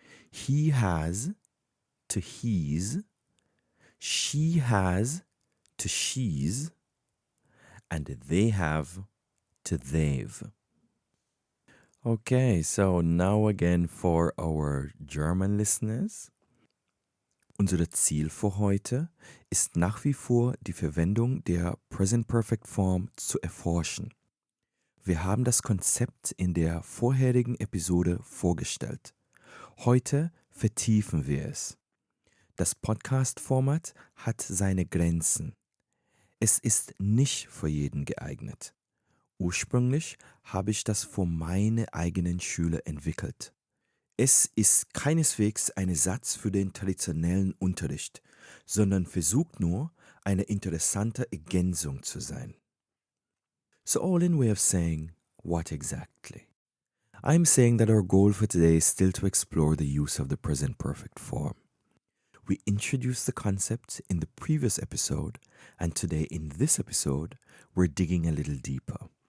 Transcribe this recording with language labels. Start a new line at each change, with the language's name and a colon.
English: He has to he's, she has to she's, and they have to they've. Okay, so now again for our German listeners.
German: Unser Ziel für heute ist nach wie vor die Verwendung der Present Perfect Form zu erforschen. Wir haben das Konzept in der vorherigen Episode vorgestellt. Heute vertiefen wir es. Das Podcast-Format hat seine Grenzen. Es ist nicht für jeden geeignet. Ursprünglich habe ich das für meine eigenen Schüler entwickelt. Es ist keineswegs ein Ersatz für den traditionellen Unterricht, sondern versucht nur, eine interessante Ergänzung zu sein.
English: So all in way of saying, what exactly? I'm saying that our goal for today is still to explore the use of the present perfect form. We introduced the concept in the previous episode, and today in this episode, we're digging a little deeper.